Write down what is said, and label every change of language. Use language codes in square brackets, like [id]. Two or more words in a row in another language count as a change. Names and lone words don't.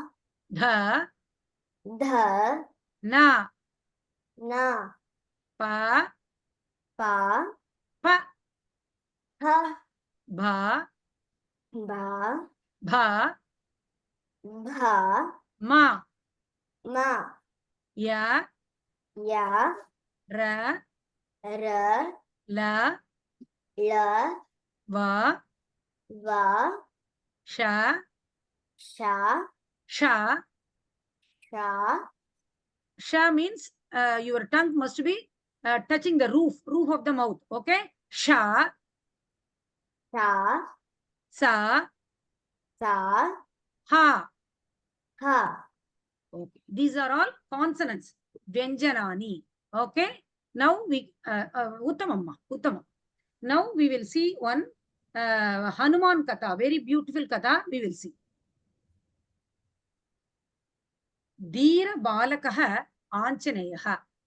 [sa] Dha. Dha. Na. Na. Pa. Pa. Pa. Ha. Bha. Ba. Bha. Bha. Ma. Ma. Ya. Ya. Ra. Ra. La. La. Va. Va. Sha. Sha. Sha. Sha. [en] Sha means your tongue must be touching the roof of the mouth. Okay. Sha. [sa] Sha. Sa. Sa. Ha. Ha. [en] Okay. These are all consonants. [sa] Vyanjanani. Okay. [en] Now we [sa] Uttamamma. Uttamam. [en] Now we will see one Hanuman Katha. Very beautiful Katha. We will see. [sa] Dheera Balakaha Anchaneyaha.